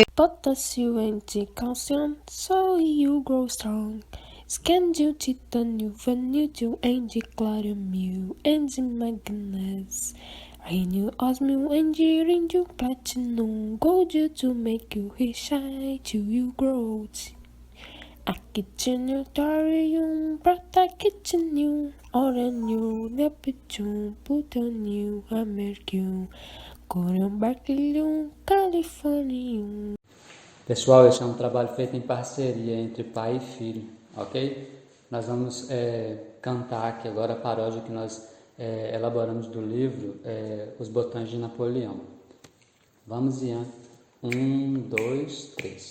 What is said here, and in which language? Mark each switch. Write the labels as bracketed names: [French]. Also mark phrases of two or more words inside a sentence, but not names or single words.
[English] potassium and calcium, so you grow strong. Scandium, titanium, vanadium, and chromium, and manganese. Rhenium, osmium, and iridium, platinum, gold to make you shine till you grow. Actinium, thorium, protactinium, uranium, neptunium, plutonium, americium, corium, berkelium, californium. [Portuguese] Pessoal, esse é um trabalho feito em parceria entre pai e filho, ok? Nós vamos cantar aqui agora a paródia que nós elaboramos do livro Os Botões de Napoleão. Vamos, Ian. 1, 2, 3.